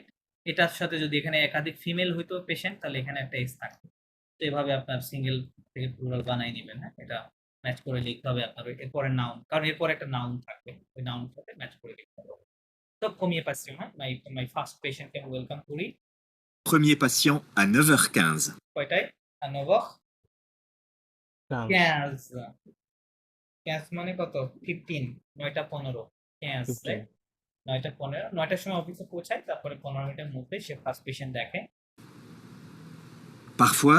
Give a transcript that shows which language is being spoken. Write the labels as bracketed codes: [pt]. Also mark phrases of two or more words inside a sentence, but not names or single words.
[bn] এটার সাথে যদি এখানে একাধিক ফিমেল হইতো পেশেন্ট তাহলে এখানে একটা এস থাকতো। তো এভাবে আপনার সিঙ্গেল থেকে প্লুরাল বানাই নেবেন, হ্যাঁ? এটা ম্যাচ করে লিখতে হবে আপনার এরপরে নাউন, কারণ এরপর একটা নাউন থাকবে, ওই নাউন সাথে ম্যাচ করে লিখতে হবে। তো কমিয়ে পাচ্ছি, হ্যাঁ? [en] my first [bn] পেশেন্টকে আমি ওয়েলকাম করি। [fr] Premier patient à 9h15. [bn] কয়টায়? আর 9h15 মানে কত? 15, 9টা 15, 15, রাইট? 9টা 15, 9টার সময় অফিসে পৌঁছায়, তারপরে 15 মিনিটের মধ্যে সে ফার্স্ট পেশেন্ট দেখে। [fr] Parfois,